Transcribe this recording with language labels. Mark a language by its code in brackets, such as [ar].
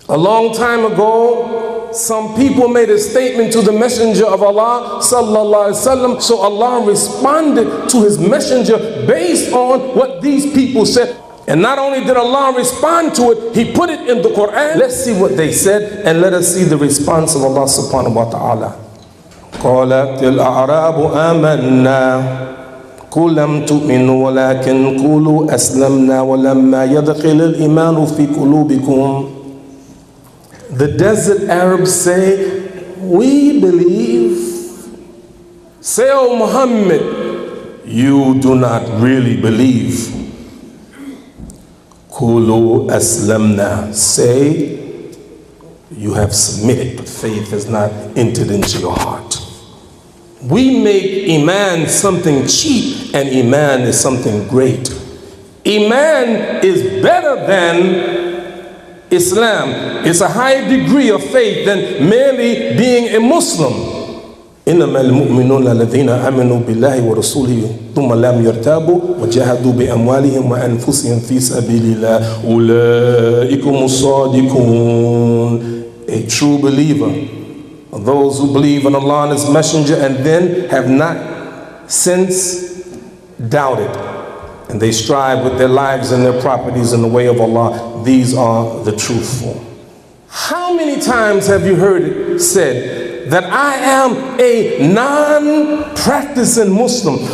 [en] A long time ago, some people made a statement to the Messenger of Allah, sallallahu alaihi wasallam, so Allah responded to his messenger based on what these people said. And not only did Allah respond to it, He put it in the Quran. Let's see what they said, and let us see the response of Allah subhanahu wa ta'ala. [ar] قالت الأعراب آمنا قل لم تؤمنوا ولكن قولوا أسلمنا ولما يدخل الإيمان في قلوبكم. [en] The desert Arabs say, we believe. Say, O Muhammad, you do not really believe. [ar] قولوا أسلمنا. [en] Say, you have submitted, but faith has not entered into your heart. We make Iman something cheap, and Iman is something great. Iman is better than Islam. It's a higher degree of faith than merely being a Muslim. [ar] إنما المؤمنون الذين آمنوا بالله ورسوله ثم لم يرتابوا وجاهدوا بأموالهم وأنفسهم في سبيل الله أولئك هم الصادقون. [en] A true believer, those who believe in Allah and His Messenger and then have not since doubted, and they strive with their lives and their properties in the way of Allah, these are the truthful. How many times have you heard it said that I am a non-practicing Muslim?